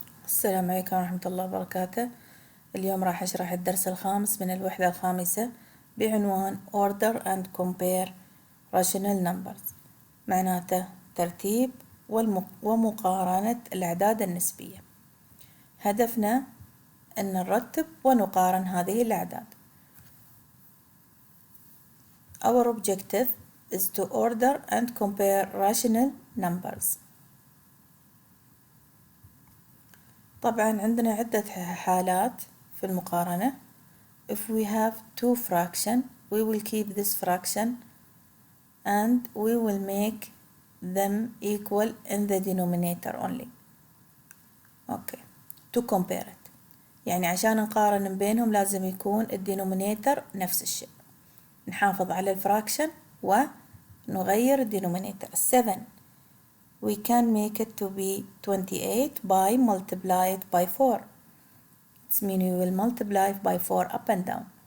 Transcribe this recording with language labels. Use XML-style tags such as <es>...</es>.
<ar>السلام عليكم ورحمة الله وبركاته. اليوم راح أشرح الدرس الخامس من الوحدة الخامسة بعنوان</ar> <en>Order and Compare Rational Numbers،</en> <ar>معناته ترتيب ومقارنة الأعداد النسبية. هدفنا أن نرتب ونقارن هذه الأعداد.</ar> <en>Our objective is to order and compare rational numbers.</en> <ar>طبعا عندنا عدة حالات في المقارنة.</ar> <en>If we have two fraction, we will keep this fraction and we will make them equal in the denominator only. Okay. To compare it.</en> <ar>يعني عشان نقارن بينهم لازم يكون الدينومينيتر نفس الشيء. نحافظ على الفراكشن ونغير الدينومينيتر.</ar> <en>7 we can make it to be 28 by multiply it by 4. It means we will multiply by 4 up and down.</en>